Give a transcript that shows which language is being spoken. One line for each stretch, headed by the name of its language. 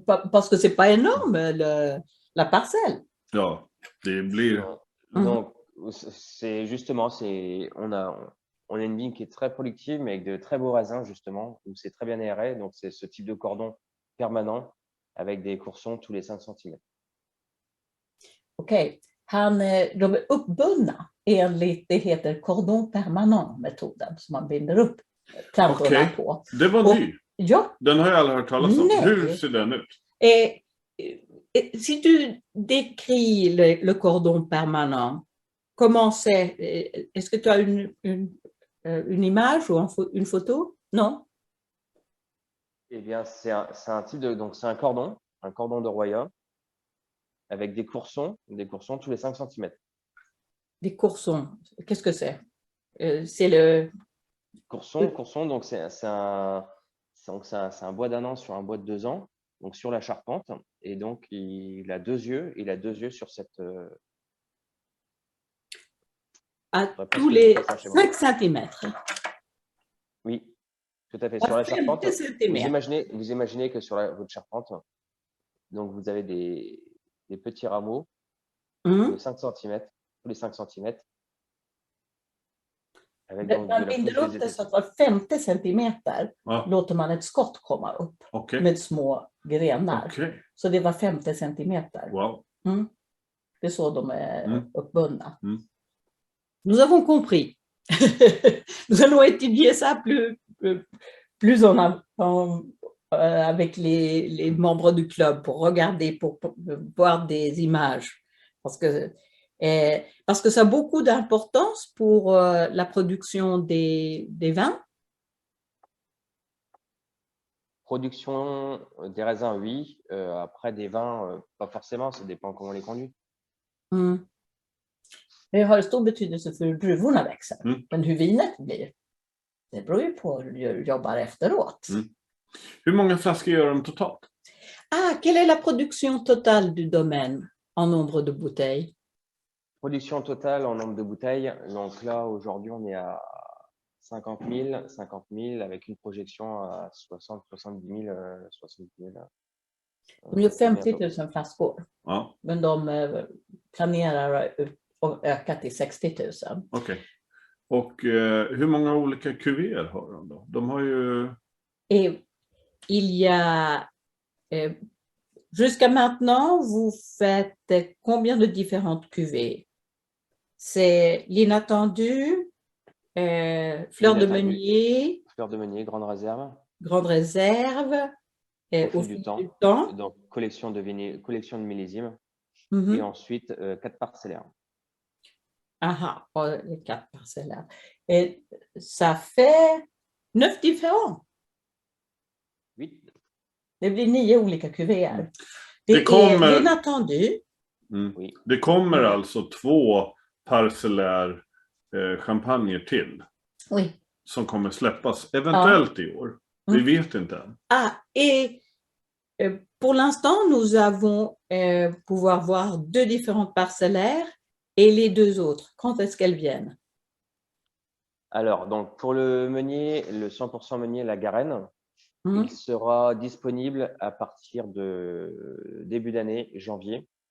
French: Parce que c'est pas énorme la parcelle.
Swedish: Ja, det blir...
French: Donc, c'est justement, on a une vigne qui est très productive, mais avec de très beaux raisins, justement, où c'est très bien aéré. Donc, c'est ce type de cordon permanent avec des coursons tous les 5 cm.
Swedish: Okej. De är uppbundna enligt, det heter cordon permanent-metoden, som man binder upp plantorna på. Det var ny. Ja. Den har jag aldrig hört talas om. Hur ser den ut?
French: Si tu décris le cordon permanent, comment c'est? Est-ce que tu as une image ou une photo? Non? Eh bien, c'est un type de... Donc, c'est un cordon de Roya avec des coursons tous les 5 cm. Des coursons, qu'est-ce que c'est? C'est le... Courson, donc c'est un bois d'un an sur un bois de 2 ans, donc sur la charpente, et donc il a 2 yeux sur cette... À tous les 5 cm. Oui, tout à fait. Sur la charpente, vous imaginez que sur votre charpente, donc vous avez des petits rameaux de 5 cm, tous les 5 cm.
Swedish: Man binder upp det så att var 50 centimeter låter man ett skott komma upp med små grenar. Så det var 50 centimeter. Wow. Det är så de är uppbundna.
French: Nous avons compris. Nous allons étudier ça plus avec les membres du club pour regarder, pour voir des images. Parce que ça a beaucoup d'importance pour la production des vins. Production des raisins, oui. Après, des vins, pas forcément. Ça dépend comment on les conduit.
Swedish: Det har stor betydelse för hur druvorna växer. Men hur vinet blir, det beror ju på hur du jobbar efteråt. Hur många flaskor gör de totalt?
French: Quelle est la production totale du domaine en nombre de bouteilles? Production totale en nombre de bouteilles. Donc là, aujourd'hui, on est à 50 000 avec une projection à 70 000.
Swedish: De gör 50 000 flaskor. Ja. Men de planerar att öka till 60 000. Okej. Och hur många olika kuvéer har de då? De har ju...
French: Il y a... Jusqu'à maintenant, vous faites combien de différentes cuvées? C'est l'inattendu, fleur de meunier. Fleur de meunier, grande réserve. Grande réserve. Au fil du temps. Donc, collection de millésimes. Et ensuite, 4 parcellaires. Les 4 parcellaires. Et ça fait 9 différents. 8.
Swedish: Det blir 9 olika kuvéer. Det är inattendu. Oui. Det kommer alltså 2 parcellär champagne till.
French: Oui.
Swedish: Som kommer släppas eventuellt i år. Vi vet inte än.
French: Et pour l'instant, nous avons pouvoir voir 2 différentes parcellaires et les 2 autres. Quand est-ce qu'elles viennent? Alors, donc pour le meunier, le 100% meunier La Garenne, il sera disponible à partir de début d'année, janvier.